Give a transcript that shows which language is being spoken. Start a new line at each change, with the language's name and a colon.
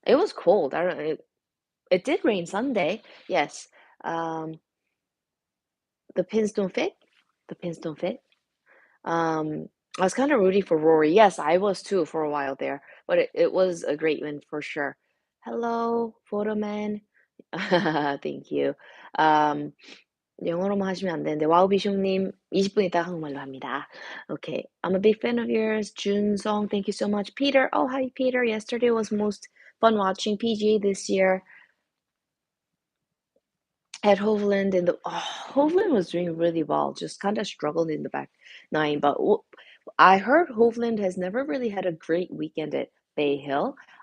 English: It was cold. I don't know. It did rain Sunday. Yes. Um, the pins don't fit. The pins don't fit. I was kind of rooting for Rory. Yes, I was too for a while there, but it was a great win for sure. Hello, photoman. Thank you.
Korean: Um, 영어로만 하시면 안 되는데 와우 비숑님 20분 있다가 한국말로 합니다.
English: Okay, I'm a big fan of yours. Junsong, thank you so much. Peter, oh hi Peter. Yesterday was most fun watching PGA this year at Hovland Hovland was doing really well, just kind of struggled in the back nine. But I heard Hovland has never really had a great weekend at Bay Hill.